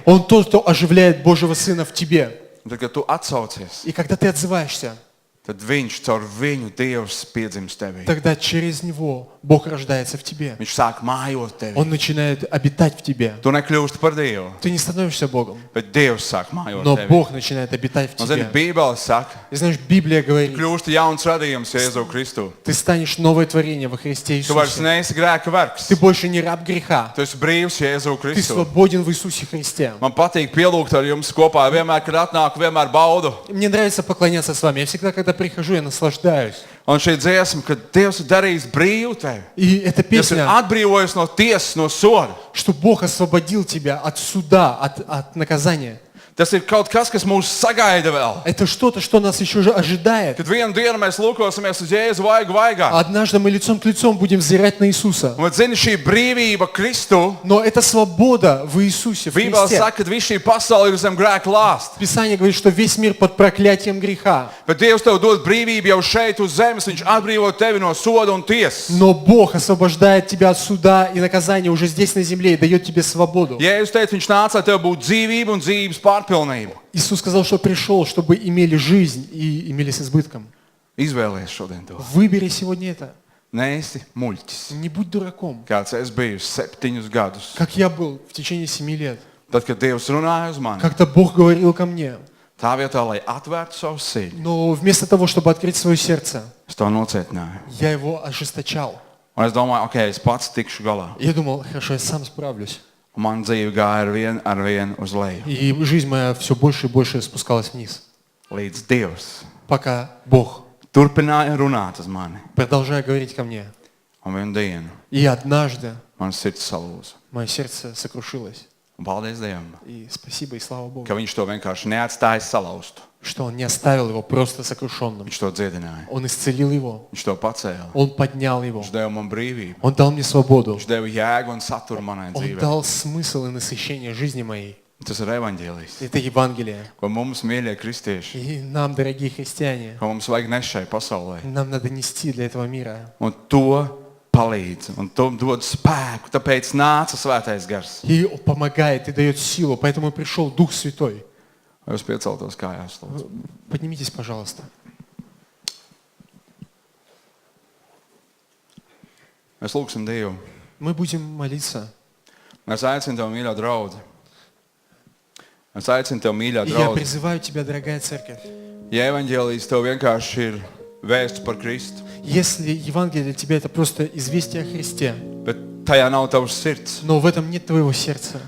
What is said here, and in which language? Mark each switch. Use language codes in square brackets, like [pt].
[ru] Он тот, кто оживляет Божьего Сына в тебе. [lv] Un tad, kad tu atsaucies, [ru] И когда ты отзываешься, [lv] tad viņš caur viņu Dievs piedzimst tevī. [ru] тогда через Него Бог рождается в тебе. [lv] Viņš sāk mājot tevī. [ru] Он начинает обитать в тебе. [lv] Tu nekļūsti par Dievu, [ru] Ты не становишься Богом, [lv] bet Dievs sāk mājot [ru] но [lv] tevī. [ru] Бог начинает обитать в [lv] Un, zini, [ru] тебе. [lv] Bībele saka, [ru] И знаешь, Библия говорит, [lv] kļūsti jauns radījums Jēzu Kristu. [ru] ты станешь новое творение во Христе [lv] Tu vairs [ru] Иисусе. [lv] neesi grēka vergs. [ru] Ты больше не раб греха. [lv] Tu esi brīvs Jēzu [ru] Ты [lv] Kristu. [ru] свободен в Иисусе Христе. [lv] Man patīk pielūgt ar jums kopā. Vienmēr, kad atnāku, vienmēr baudu. [ru] Мне нравится поклоняться с вами. Я всегда, когда прихожу, я наслаждаюсь. [lv] Un šī dziesma, kad Dievs ir darījis brīvu tevi. [ru] И эта [lv] Dievs ir [ru] песня, [lv] atbrīvojis no tiesas, no soda. [ru] что Бог освободил тебя от суда, от наказания. [lv] Tas ir kaut kas, kas mūs sagaida vēl. [ru] Это что-то, что нас еще же ожидает. [lv] Kad vienu dienu mēs lūkosimies uz Jēzu vaigu vaigā. [ru] Однажды мы лицом к лицу будем взирать на Иисуса. [lv] Un, zini, šī brīvība Kristu, [ru] Но это свобода в Иисусе, в [lv] Bībele [ru] Христе. [lv] saka, ka viss šī pasaule ir zem grēka lāsta. [ru] Писание говорит, что весь мир под проклятием греха. [lv] Bet Dievs tev dod brīvību jau šeit uz zemes, viņš atbrīvo tevi no soda un tiesas. [ru] Но Бог освобождает тебя от суда и наказания уже здесь на земле и дает тебе свободу. [lv] Jēzus teica, viņš nāca, lai tev būtu dzīvība un dzīvības pārpilnība. [ru] Иисус сказал, что пришел, чтобы имели жизнь и имели с избытком. [lv] Izvēlies šodien to. [ru] Выбери сегодня это. [lv] Neesi muļķis. [ru] Не будь дураком, [lv] Kāds es biju 7 gadus. [ru] как я был в tечение 7 лет. [lv] Tad, kad Dievs runāja uz mani, [ru] Как-то Бог говорил ко мне. [lv] tā vietā, lai atvērtu savu sirdi, [ru] Но вместо того, чтобы открыть свое сердце, [lv] es to nocietināju. [ru] я его ожесточал. [lv] Un es domāju, ok, es pats tikšu galā. [ru] Я думал, хорошо, я сам справлюсь. [lv] Un man dzīve gāja ar vienu uz leju. [ru] И жизнь моя все больше и больше спускалась вниз. [lv] Līdz Dievs [ru] Пока Бог, [lv] turpināja runāt uz mani. [ru] продолжая говорить ко мне. [lv] Un vienu dienu [ru] И однажды [lv] man sirds salūza. [ru] мое сердце сокрушилось. [lv] Un paldies Dievam, [ru] И спасибо и слава Богу, [lv] ka viņš to vienkārši neatstāja salauztu. [ru] что Он не оставил его просто сокрушенным. [lv] Viņš to dziedināja. [ru] Он исцелил его. [lv] Viņš to pacēla. [ru] Он поднял его. [lv] Viņš deva man brīvību. [ru] Он дал мне свободу. [lv] Viņš deva jēgu un saturu manai [ru] Он [lv] dzīvei. [ru] дал смысл и насыщение жизни моей. [lv] Tas ir evaņģēlijs, [ru] Это Евангелие. [lv] ko mums, mīļie kristieši, [ru] И нам, дорогие христиане, [lv] ko mums vajag nest šai pasaulē. [ru] нам надо нести для этого мира. [lv] Un to palīdz, un to dod spēku. Tāpēc nāca Svētais Gars. [ru] И помогает, и дает силу. Поэтому пришел Дух Святой. [lv] Vai jūs pieceltos kājās, lūdzu? [ru] Поднимитесь, пожалуйста. [lv] Mēs lūgsim Dievu. [ru] Мы будем молиться. [lv] Mēs aicinām Tev, mīļā draudze. Mēs aicinām Tev, mīļā [ru] И я [lv] draudze. [ru] призываю тебя, дорогая церковь. [lv] Ja evaņģēlijs Tev vienkārši ir vēsts par Kristu, [ru] Если Евангелие для тебя это просто известие о Христе, [lv] bet tajā nav tavs sirds, [ru] но в этом нет твоего сердца,